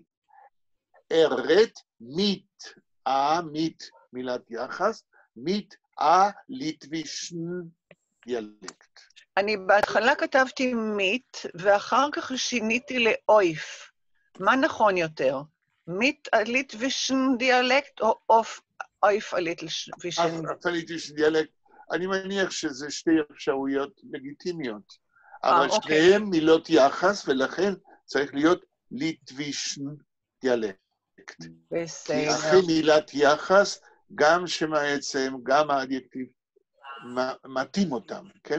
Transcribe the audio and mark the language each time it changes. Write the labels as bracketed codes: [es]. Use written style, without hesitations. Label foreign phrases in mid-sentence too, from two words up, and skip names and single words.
[yi] ארת מית, מית [he] מילת יחס, [yi] מית ליטבישן דיאלקט. [he] אני בהתחלה כתבתי מית, ואחר כך שיניתי לאויף. מה נכון יותר? [yi] מית ליטבישן דיאלקט [he] או [yi] אויף ליטבישן? אויף ליטבישן דיאלקט. [he] אני מניח שזה שתי אפשרויות לגיטימיות. אבל שניהם מילות יחס, ולכן צריך להיות [yi] ליטבישן דיאלקט. [he] בסדר. כי אחרי מילת יחס, גם שם העצם, גם האדיקטיב, מתאים אותם, כן?